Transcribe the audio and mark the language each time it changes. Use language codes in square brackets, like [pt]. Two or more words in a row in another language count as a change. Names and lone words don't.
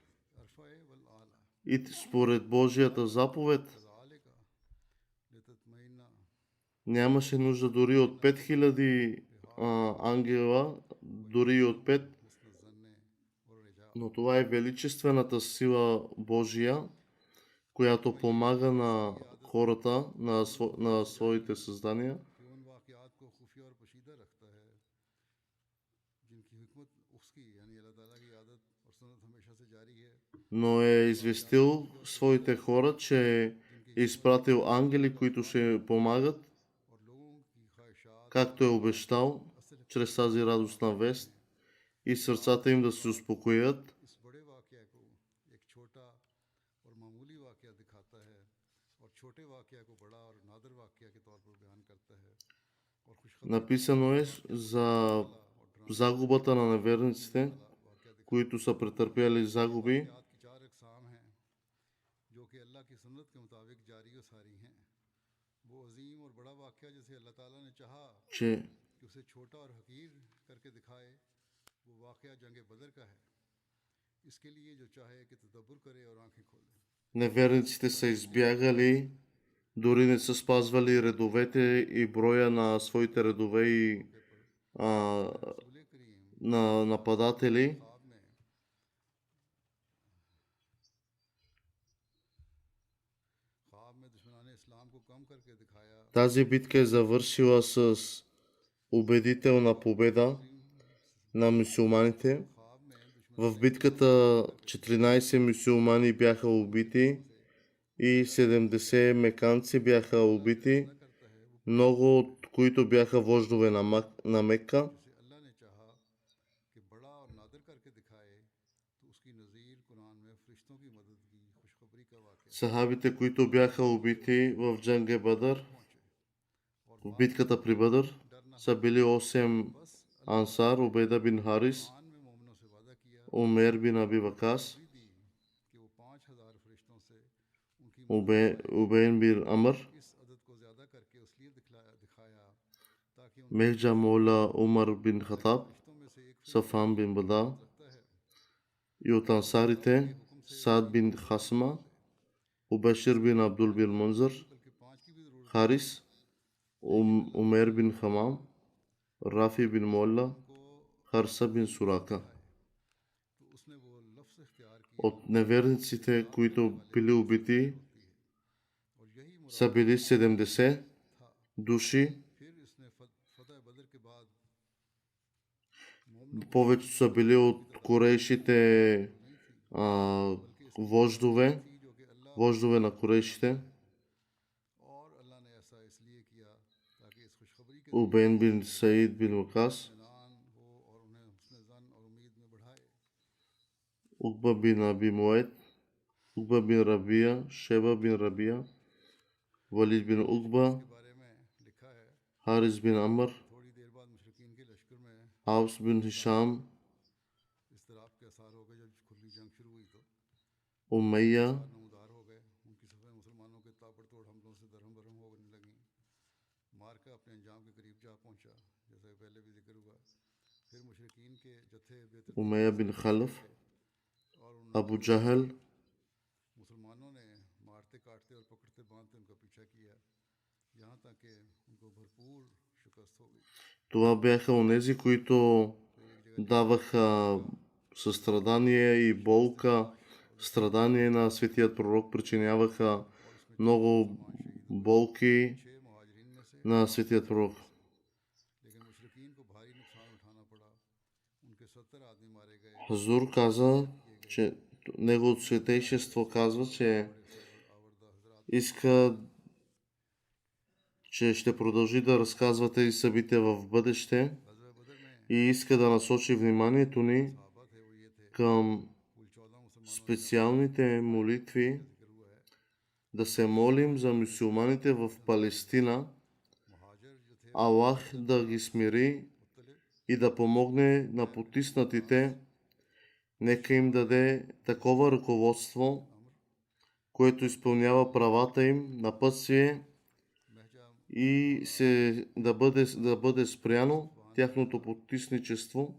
[bg] И според Божията заповед нямаше нужда дори от 5000 ангела, дори и от 5. Но това е величествената сила Божия, която помага на хората, на своите създания, [hi] कि उन वाक़यात को खुफिया और पोशीदा रखता है जिनकी हिकमत उसकी यानी अल्लाह ताला की आदत और सुन्नत हमेशा से जारी है, [bg] но е известил своите хора, че е изпратил ангели, които ще помагат, [hi] और लोगों की ख्वाहिशात [bg] както е обещал, чрез тази радостна вест, и сърцата им да се успокоят. [hi] इस बड़े वाक़या को एक छोटा और मामूली वाक़या दिखाता है और छोटे वाक़या को बड़ा और नादर वाक़या के तौर पर बयान करता है और खुशखबरी [bg] Написано е за загубата на неверниците, [hi] वाला वाक़या दिखाता [bg] които са претърпяли загуби, [hi] है। वाक़यात की चार अक़साम हैं जो कि अल्लाह की सुन्नत के मुताबिक जारी और सारी हैं। वो अजीम और बड़ा वाक़या जिसे अल्लाह ताला ने चाहा [bg] че [hi] कि उसे छोटा और हकीर करके दिखाए, वो वाक़या जंग बदर का है। इसके लिए जो चाहे कि तदब्बुर करे और आंखें खोले। [bg] неверниците са избягали, дори не са спазвали редовете и броя на своите редове и а, [hi] रसूल करीम [bg] на нападатели. [hi] ख्वाब में दुश्मनान इस्लाम को कम करके दिखाया। [bg] Тази битка е завършила с убедителна победа на мюсюлманите. [hi] ख्वाब में दुश्मन [bg] В битката 14 мюсюлмани бяха убити и 70 меканци бяха убити, [hi] करता है वो [bg] много от които бяха вождове на Мекка. [hi] जिसे अल्लाह ने चाहा कि बड़ा और नादर करके दिखाए तो उसकी नज़ीर कुरान में फरिश्तों की मदद की खुशखबरी का वाक़या [bg] Сахабите, които бяха убити в Джанге Бадър, [hi] पहुँचे और [bg] в битката при Бадър, са били 8 ансар, Убейда бин Харис, [hi] कुरान में मोमिनों से वादा किया [bg] Умер бин Аби Вакас, [hi] भी दी कि वो 5,000 फरिश्तों से उनकी [bg] Убейн бин Амр, [hi] इस अदद को ज़्यादा करके इसलिए दिखाया ताकि उन [bg] Мехджа Мола Умар бин Хатаб, [hi] फरिश्तों में से एक [bg] Сафан бин Бада [hi] रखता है [bg] и от ансарите Сад бин Хасма, Убашир бин Абдул бин Мунзър, [hi] बल्कि 5 की भी ज़रूरत [bg] Харис, Умер бин Хамам, Рафи бин Молла, [hi] को [bg] Харса бин Сурака. [hi] तो उसने वो लफ्ज़ इख्तियार किया [bg] От неверниците, които били убити, [hi] और यही मुराद [bg] са били 70 души. [hi] फिर इसने फतह बदर के बाद [bg] Повечето са били от корейшите вождове, [hi] थी जो कि अल्लाह [bg] вождове на корейшите, [hi] और अल्लाह ने ऐसा इसलिए किया ताकि इस खुशखबरी के [bg] Убейн бин Саид бин Вакас, [hi] दरमियान हो और उन्हें हुस्न ज़न और उम्मीद में बढ़ाए। [bg] Угба бин Аби Муайт, Угба бин Рабия, Шеба бин Рабия, Валид бин Угба, [hi] के बारे में लिखा है [bg] Харис бин Амр, [hi] थोड़ी देर बाद मुशरिकीन के लश्कर में [bg] Аус бин Хишам, [hi] इस्तराब के असर हो गए। जब खुली जंग शुरू हुई तो [bg] Умайя, [hi] नमदार हो गए। उनकी सफ़ें मुसलमानों के ताबड़तोड़ हमलों से दरहम बरहम होने लगी। मार्का अपने अंजाम के करीब जा पहुंचा जैसा कि पहले भी जिक्र हुआ। फिर मुशरिकीन के जत्थे बेतरतीब [bg] Умайя бин Халиф, [hi] और उन [bg] Абу Джахал. [hi] मुसलमानों ने मारते काटते और पकड़ते बांधते उनका पीछा किया यहाँ तक कि उनको भरपूर शिकस्त हो गई। [bg] Това бяха онези, които даваха състрадание и болка, страдание на светият пророк, причиняваха много болки [hi] 6 मुहाजिरीन में से [bg] на светият пророк. [hi] लेकिन मुशरिकीन को भारी नुकसान उठाना पड़ा। उनके 70 आदमी मारे गए। [bg] Хазур каза, че неговото светейшество казва, че [hi] आवरदा हजरात [bg] иска, че ще продължи да разказва тези събития в бъдеще [hi] गज़वा बदर में [bg] и иска да насочи вниманието ни [hi] सहाबा थे वो ये थे [bg] към [hi] कुल 14 मुसलमानों [bg] специалните молитви, [hi] जिक्र हुआ है। [bg] да се молим за мюсюлманите в Палестина, [hi] मुहाजिर जो थे [bg] Аллах да ги смири [hi] मुख्तलिफ [bg] и да помогне на потиснатите. Нека им даде такова ръководство, което изпълнява правата им, напътствие [hi] महजा [bg] и да бъде спряно тяхното потисничество.